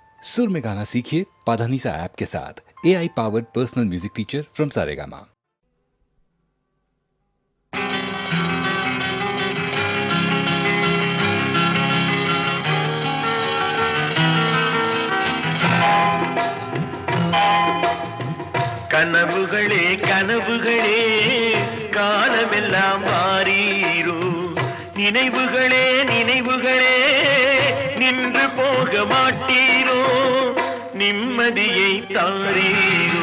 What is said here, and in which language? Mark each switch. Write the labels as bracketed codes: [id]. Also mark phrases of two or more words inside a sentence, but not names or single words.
[hi] सुर में गाना सीखिए पाधानीसा ऐप के साथ। [en] AI powered personal music teacher from Saregama. [ta] கனவுகளே கனவுகளே காலமெல்லாம் மாறீரோ, நினைவுகளே நினைவுகளே நின்று போக மாட்டீரோ, நிம்மதியை தாரீரோ.